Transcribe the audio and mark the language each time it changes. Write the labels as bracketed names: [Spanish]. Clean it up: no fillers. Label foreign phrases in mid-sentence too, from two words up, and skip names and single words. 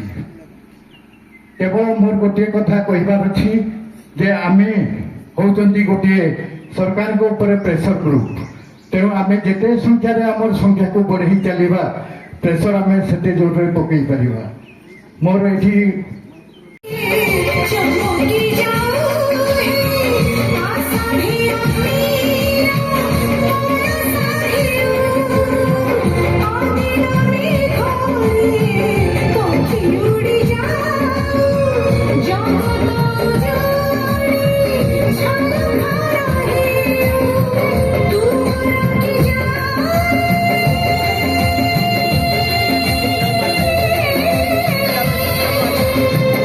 [Odia] କେବଳ ମୋର ଗୋଟିଏ କଥା କହିବାର ଅଛି ଯେ ଆମେ ହେଉଛନ୍ତି ଗୋଟିଏ ସରକାରଙ୍କ ଉପରେ [English] pressure group. [Odia] ତେଣୁ ଆମେ ଯେତେ ସଂଖ୍ୟାରେ ଆମର ସଂଖ୍ୟାକୁ ବଢ଼େଇ ଚାଲିବା ପ୍ରେସର ଆମେ ସେତେ ଜୋରରେ ପକେଇ ପାରିବା। ମୋର ଏଠି [Hindi] चमकी जाऊं आसानी उड़ी जाऊं जहाँ तू की जा